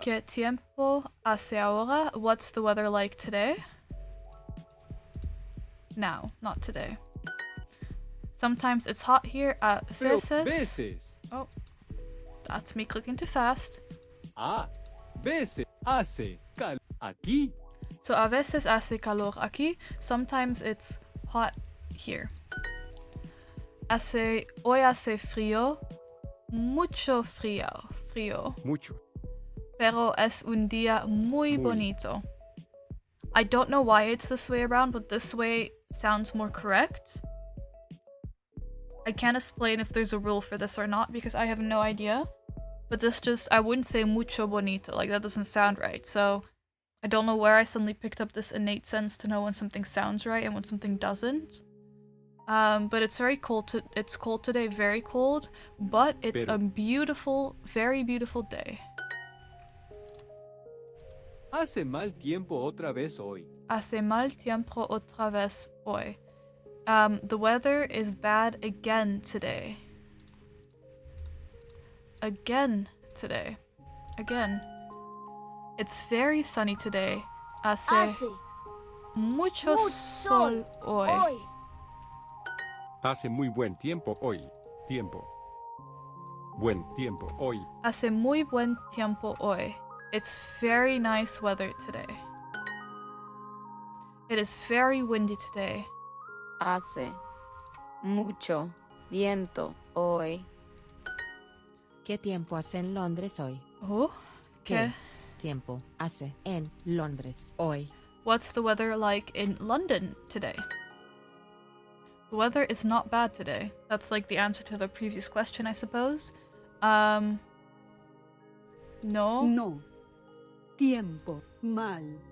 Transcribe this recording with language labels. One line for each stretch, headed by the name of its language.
Spanish: ¿Qué tiempo hace ahora?
English: What's the weather like today? Now, not today. Sometimes it's hot here at
Spanish: veces.
English: Oh, that's me clicking too fast.
Spanish: Veces hace calor aquí. So a veces hace calor aquí.
English: Sometimes it's hot here.
Spanish: Hoy hace frío. Mucho frío. Mucho. Pero es un día muy bonito.
English: I don't know why it's this way around, but this way sounds more correct. I can't explain if there's a rule for this or not because I have no idea. But this just, I wouldn't say
Spanish: mucho bonito,
English: like that doesn't sound right. So I don't know where I suddenly picked up this innate sense to know when something sounds right and when something doesn't. But it's very cold. It's cold today, very cold, but it's a beautiful, very beautiful day.
Spanish: Hace mal tiempo otra vez hoy. Hace mal tiempo otra vez hoy.
English: The weather is bad again today. Again today. Again. It's very sunny today.
Spanish: Hace mucho sol hoy. Hace muy buen tiempo hoy. Tiempo. Buen tiempo hoy. Hace muy buen tiempo hoy.
English: It's very nice weather today. It is very windy today.
Spanish: Hace mucho viento hoy. ¿Qué tiempo hace en Londres hoy? Oh, ¿Qué
English: okay.
Spanish: tiempo hace en Londres hoy?
English: What's the weather like in London today? The weather is not bad today. That's like the answer to the previous question, I suppose.
Spanish: No. No. Tiempo. Mal.